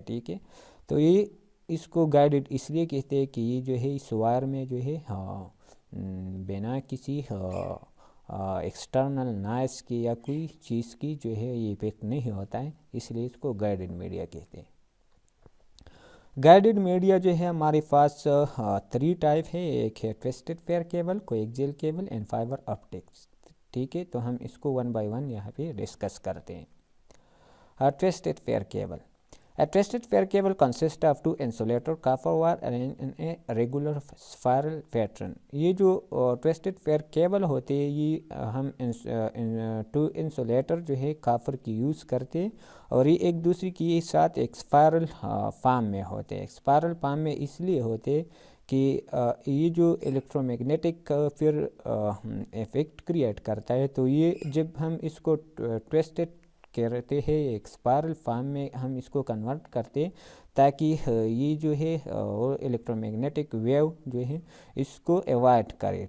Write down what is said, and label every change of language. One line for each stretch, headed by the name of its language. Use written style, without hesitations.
Hindi: ठीक है, तो ये इसको गाइडेड इसलिए कहते हैं कि ये जो है इस वायर में जो है बिना किसी एक्सटर्नल नॉइस की या कोई चीज़ की जो है ये इफेक्ट नहीं होता है, इसलिए इसको गाइडेड मीडिया कहते हैं. गाइडेड मीडिया जो है हमारे पास थ्री टाइप है, एक है twisted pair cable, coaxial cable and fibre optics. ठीक है, तो हम इसको
English: one by one
Hindi: यहाँ पे डिस्कस करते हैं. Twisted pair cable.
English: A twisted pair cable consists of two insulator copper wire arranged in a regular spiral pattern.
Hindi: ये जो ट्विस्टेड पेयर केबल होते हैं ये हम टू इंसुलेटर जो है कापर की यूज़ करते हैं और ये एक दूसरे के साथ एक स्पायरल फॉर्म में होते हैं. स्पायरल फॉर्म में इसलिए होते कि ये जो इलेक्ट्रोमैग्नेटिक फिर इफेक्ट क्रिएट करता है, तो ये जब हम इसको ट्विस्टेड कहते हैं एक स्पायरल फॉर्म में हम इसको कन्वर्ट करते ताकि ये जो है इलेक्ट्रोमैग्नेटिक वेव जो है इसको अवॉइड करे.